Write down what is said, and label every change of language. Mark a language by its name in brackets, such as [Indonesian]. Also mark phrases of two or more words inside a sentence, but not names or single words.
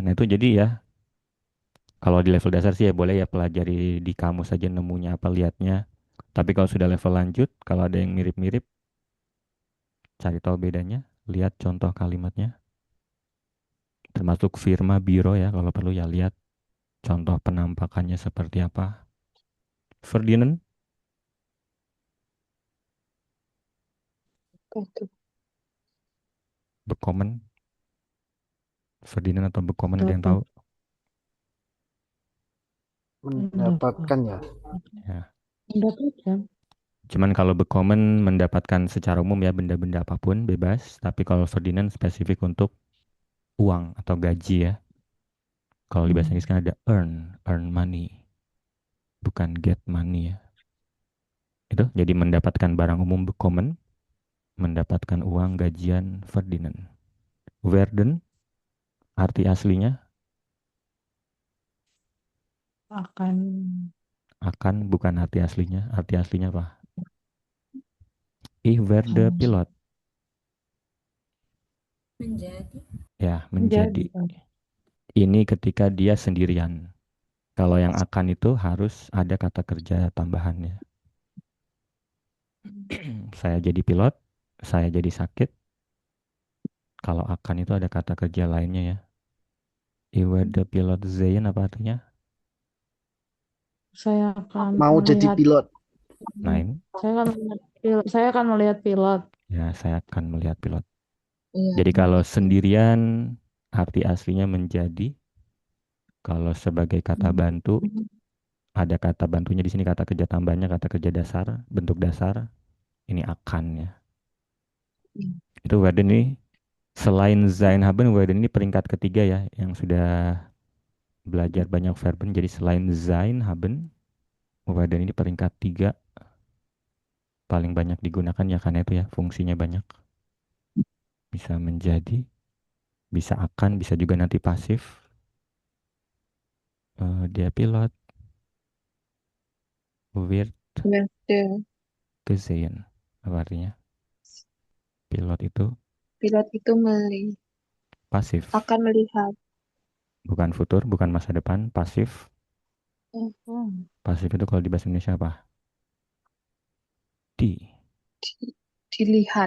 [Indonesian] Nah itu jadi ya kalau di level dasar sih ya boleh ya pelajari di kamus saja nemunya apa lihatnya. Tapi kalau sudah level lanjut, kalau ada yang mirip-mirip, cari tahu bedanya, lihat contoh kalimatnya. Termasuk firma, biro ya kalau perlu ya lihat contoh penampakannya seperti apa. Verdienen, Betul. bekommen. Verdienen atau bekommen ada yang Dapat. tahu? Mendapatkan ya. Ya. Mendapatkan. Cuman kalau bekommen mendapatkan secara umum ya benda-benda apapun bebas. Tapi kalau verdienen spesifik untuk uang atau gaji ya. Kalau di bahasa Inggris kan ada [English] earn money. [Indonesian] Bukan [English] get money [Indonesian] ya. Itu jadi mendapatkan barang umum bekommen, mendapatkan uang gajian verdienen. Werden arti aslinya akan bukan arti aslinya. Arti aslinya apa? [German] Ich werde Pilot. [Indonesian] Ya, menjadi. menjadi Ini ketika dia sendirian. Kalau yang akan itu harus ada kata kerja tambahannya. Saya jadi pilot, saya jadi sakit. Kalau akan itu ada kata kerja lainnya ya. [German] Ich werde Pilot sein [Indonesian] apa artinya? saya akan Mau jadi melihat pilot. Nein. saya akan melihat pilot Ya, saya akan melihat pilot. Iya, Jadi kalau menjadi. sendirian arti aslinya menjadi. Kalau sebagai kata Hmm. bantu ada kata bantunya di sini, kata kerja tambahnya kata kerja dasar, bentuk dasar ini akan ya. Hmm. Itu Werden ini selain [German] sein haben, [Indonesian] Werden ini peringkat ketiga ya yang sudah belajar banyak verben. Jadi selain [German] sein haben, [Indonesian] Werden ini peringkat tiga paling banyak digunakan ya, karena itu ya fungsinya banyak. Bisa menjadi, bisa akan, bisa juga nanti pasif. Dia pilot, wird Werde. gesehen. Apa artinya? Pilot itu Pilot itu pasif, akan melihat. bukan futur, bukan masa depan, pasif. Oh, Pasif itu kalau di bahasa Indonesia apa? Di, dilihat.